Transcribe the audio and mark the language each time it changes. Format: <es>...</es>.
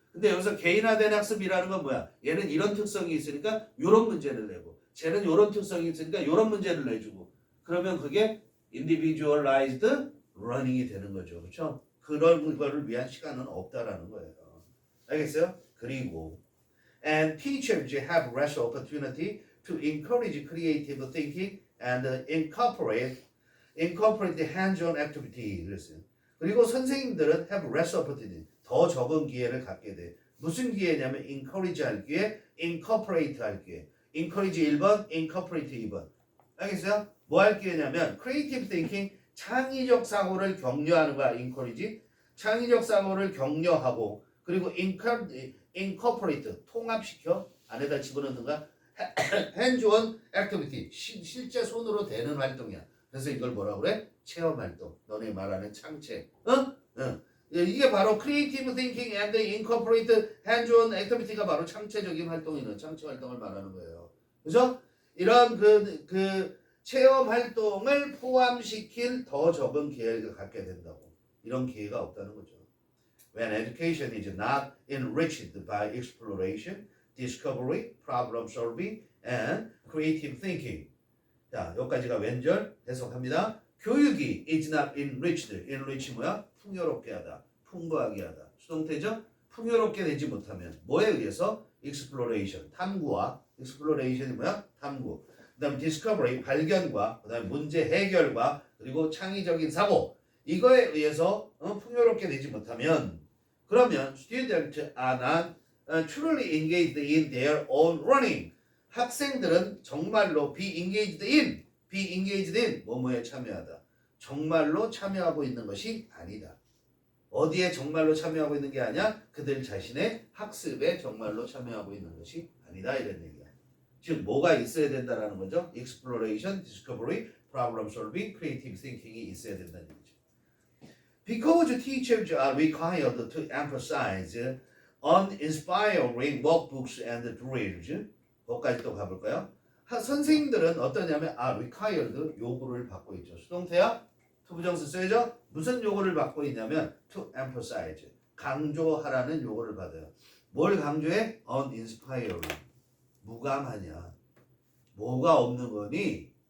<ko>근데 여기서 개인화된 학습이라는 건 뭐야? 얘는 이런 특성이 있으니까 이런 문제를 내고, 쟤는 이런 특성이 있으니까 이런 문제를 내주고, 그러면 그게</ko> <en>individualized learning</en> <ko>이 되는 거죠. 그렇죠? 그런 거를 위한 시간은 없다라는 거예요. 알겠어요? 그리고</ko> <en>and teachers have less opportunity to encourage creative thinking and incorporate hands-on activity.</en> <ko>그랬어요. 그리고 선생님들은</ko> <en>have less opportunity,</en> <ko>더 적은 기회를 갖게 돼. 무슨 기회냐면 encourage 할 기회, incorporate 할 기회. encourage 1번, incorporate 2번. 알겠어요? 뭐 할 기회냐면</ko> <en>creative thinking,</en> <ko>창의적 사고를 격려하는 거야. encourage, 창의적 사고를 격려하고, 그리고 incorporate, 통합시켜, 안에다 집어넣는 거야.</ko> <en>hands-on activity,</en> <ko>실제 손으로 되는 활동이야. 그래서 이걸 뭐라고 그래? 체험 활동. 너네 말하는 창체. 이게 바로</ko> <en>creative thinking and incorporate hands-on activity</en> <ko>가 바로 창체적인 활동이는 창체 활동을 말하는 거예요. 그죠? 이런 그 체험 활동을 포함시킬 더 적은 기회를 갖게 된다고. 이런 기회가 없다는 거죠.</ko> <en>When education is not enriched by exploration, discovery, problem solving, and creative thinking.</en> <ko>자, 여기까지가 왼절 해석합니다. 교육이</ko> <en>is not enriched.</en> <ko>enrich 뭐야? 풍요롭게 하다, 풍부하게 하다. 수동태죠? 풍요롭게 되지 못하면 뭐에 의해서? exploration, 탐구와 exploration이 뭐야? 탐구. 그다음 discovery, 발견과 그다음 문제 해결과 그리고 창의적인 사고. 이거에 의해서 풍요롭게 되지 못하면 그러면</ko> <en>students are not truly engaged in their own learning.</en> <ko>학생들은 정말로</ko> <en>be engaged in</en> <ko>뭐뭐에 참여하다. 정말로 참여하고 있는 것이 아니다. 어디에 정말로 참여하고 있는 게 아니야? 그들 자신의 학습에 정말로 참여하고 있는 것이 아니다 이런 얘기야. 즉 뭐가 있어야 된다라는 거죠?</ko> <en>exploration, discovery, problem solving, creative thinking</en> <ko>이 있어야 된다는 얘기죠.</ko> <en>Because teachers are required to emphasize uninspiring workbooks and drills.</en> <ko>거기까지 또 가볼까요? 선생님들은 어떠냐면 required, 요구를 받고 있죠. 수동태야? 투부정사 써야죠? 무슨 요구를 받고 있냐면</ko> <en>to emphasize,</en> <ko>강조하라는 요구를 받아요. 뭘 강조해? uninspiring, 무감하냐. 뭐가 없는 거니?</ko>